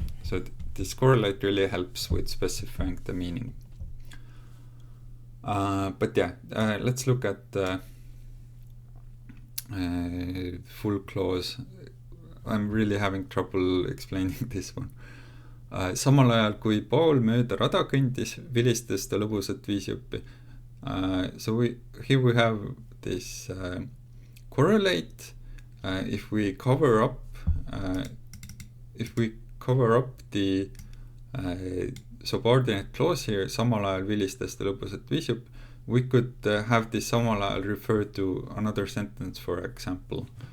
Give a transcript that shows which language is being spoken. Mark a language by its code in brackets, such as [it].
[en] So this correlate really helps with specifying the meaning. But yeah, let's look at the full clause. I'm really having trouble explaining this one. [et] Samal ajal kui Paul mööda rada kõndis, vilistas ta lõbusat viisijuppi. [en] So here we have this correlate. If we cover up the subordinate clause here, [et] samal ajal vilistas ta lõbusat viisijuppi, [en] we could have this samal ajal refer to another sentence, for example.